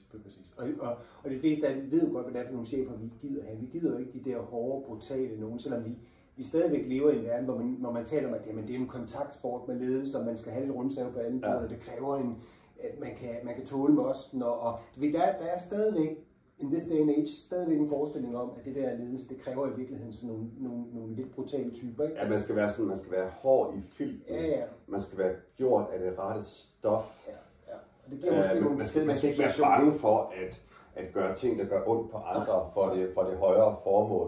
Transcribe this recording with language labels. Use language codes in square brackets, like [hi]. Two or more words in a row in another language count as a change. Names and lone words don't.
[da] Og de fleste af dem ved jo godt, hvad det er for nogle chefer, vi gider have. Vi gider jo ikke de der hårde, brutale nogen, selvom vi stadigvæk lever i en verden, hvor man taler om, at jamen, det er en kontaktsport med ledelse, og man skal have lidt rundsave på anden måde, og det kræver at man kan tåle mosten, og der er stadigvæk [en] in this day and age [da] stadigvæk en forestilling om, at det der ledelse, det kræver i virkeligheden sådan nogle lidt brutale typer, ikke? Ja, man skal være hård i filten. Ja. Man skal være gjort af det rette stof. Og det giver måske man skal ikke være bange for at gøre ting, der gør ondt på andre for det højere formål.